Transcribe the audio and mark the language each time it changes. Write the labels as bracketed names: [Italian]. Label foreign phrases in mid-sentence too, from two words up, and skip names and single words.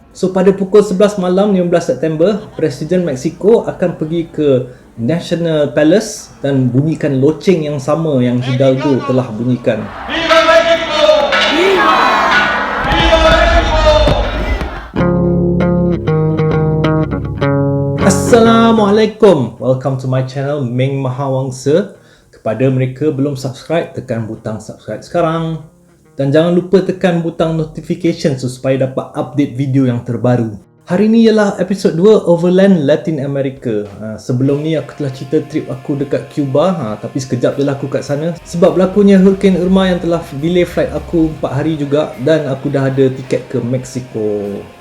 [Malay] So pada pukul 11 malam 15 September, Presiden Mexico akan pergi ke National Palace dan bunyikan loceng yang sama yang Hidalgo telah bunyikan. [Spanish] ¡Viva México! ¡Viva! ¡Viva México! [Malay] Assalamualaikum. [English] Welcome to my channel Meng Mahawangsa. [Malay] Kepada mereka belum subscribe, tekan butang subscribe sekarang. Dan jangan lupa tekan butang notification supaya dapat update video yang terbaru. Hari ni ialah episod 2 Overland Latin America. Sebelum ni aku telah cerita trip aku dekat Cuba, tapi sekejap je lah aku kat sana sebab berlakunya Hurricane Irma yang telah delay flight aku 4 hari juga, dan aku dah ada tiket ke Mexico.